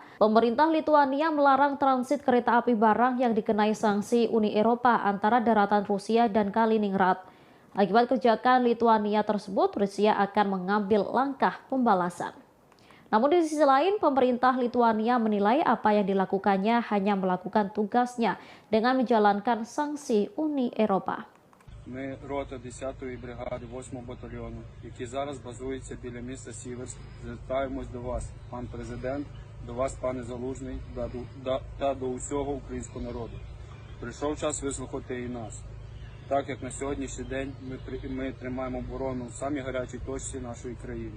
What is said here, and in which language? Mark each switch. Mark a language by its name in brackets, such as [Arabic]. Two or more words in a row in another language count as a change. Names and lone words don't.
[Indonesian] Pemerintah Lituania melarang transit kereta api barang yang dikenai sanksi Uni Eropa antara daratan Rusia dan Kaliningrad. Akibat kebijakan Lituania tersebut, Rusia akan mengambil langkah pembalasan. Namun di sisi lain, pemerintah Lituania menilai apa yang dilakukannya hanya melakukan tugasnya dengan menjalankan sanksi Uni Eropa. [Ukrainian] Ми рота 10-ї бригади 8-го батальйону, які зараз базуються біля міста Сіверськ, звертаємось до вас, пан президент, до вас, пане Залужний, та до усього українського народу. Прийшов час вислухати і нас. Так як на сьогоднішній день ми тримаємо оборону в самій гарячій точці нашої країни.